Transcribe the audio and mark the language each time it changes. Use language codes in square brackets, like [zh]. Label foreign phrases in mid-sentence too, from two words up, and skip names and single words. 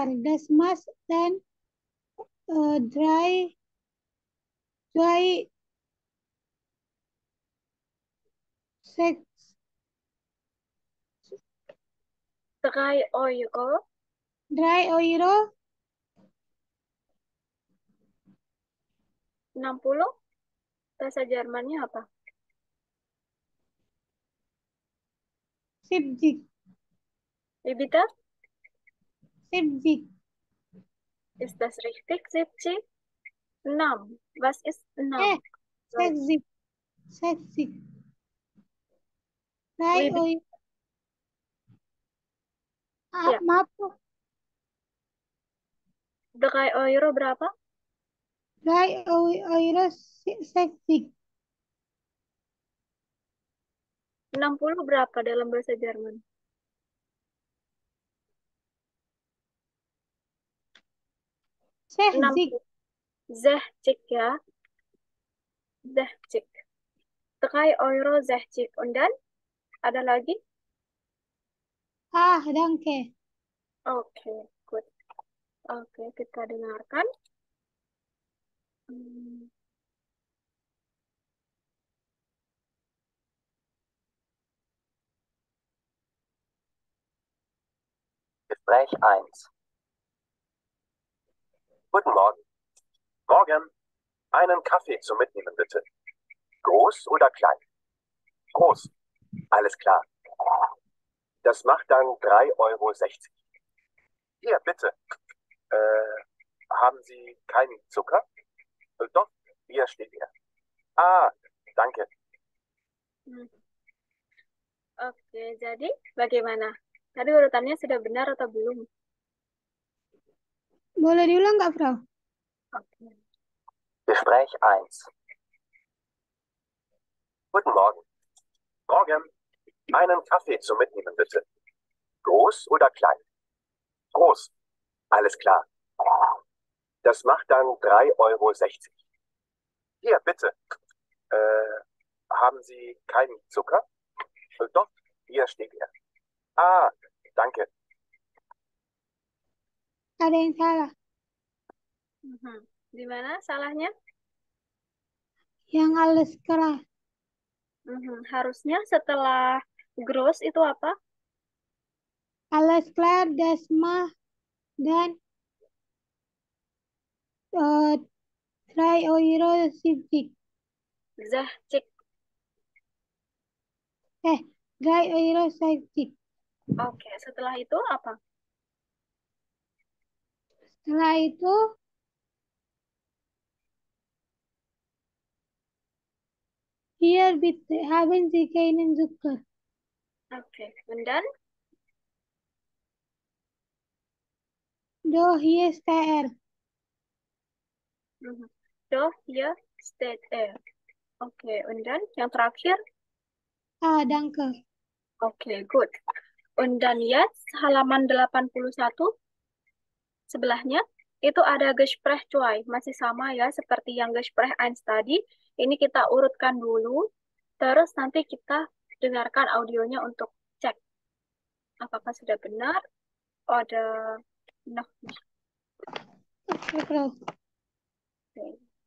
[de] Das muss dann drei, sechs, 3 Euro. 3 Euro, 60. [id] Bahasa Jermannya apa? [de] 70, Wie bitte? 70. Ist das richtig? 70? 6. Was ist 6? 60, 60. 3 Wie bitte? Euro. [id] Ya, Maaf, 3 Euro berapa? 3 Euro, 60. 60 berapa dalam bahasa Jerman? 60. 60. 60 ya. 60. 3 Euro 60. [de] Und dann [id] ada lagi? [de] danke. [id] Oke, good. Oke, kita dengarkan. Hmm, [de] Gespräch 1. Guten Morgen. Morgen. Einen Kaffee zum Mitnehmen, bitte. Groß oder klein? Groß. Alles klar. Das macht dann 3,60 Euro. Hier, bitte. Haben Sie keinen Zucker? Doch, hier steht er. Ah, danke. [id] hmm. Oke, jadi bagaimana? Tadi urutannya sudah benar atau belum? Boleh diulang nggak, Frau? Oke. [de] Gespräch 1. Guten Morgen. Morgen. Einen Kaffee zum Mitnehmen, bitte. Groß oder klein? Groß. Alles klar. Das macht dann 3,60 Euro. Hier, bitte. Haben Sie keinen Zucker? Doch, hier steht er. Ah, danke. [id] Ada yang salah. Mhm. Di mana salahnya? Yang [de] alles klar. [id] Harusnya setelah gross itu apa? [de] Alles klar, das macht dan 3,70 Euro. Zahcik. 3,70 Euro. [id] Oke, setelah itu apa? Setelah itu, [de] hier bitte, haben Sie keinen Zucker? [en] Oke, and then? [de] Doch, hier ist er. Doch, hier steht er. [id] Oke, [en] and then [id] yang terakhir? [de] Danke. [en] Oke, good. [de] Und dann jetzt [id] halaman 81 sebelahnya itu ada Gespräch 2, masih sama ya seperti yang Gespräch 1 tadi. Ini kita urutkan dulu, terus nanti kita dengarkan audionya untuk cek apakah sudah benar [de] oder noch nicht. [id] Oke, Frau. Oke.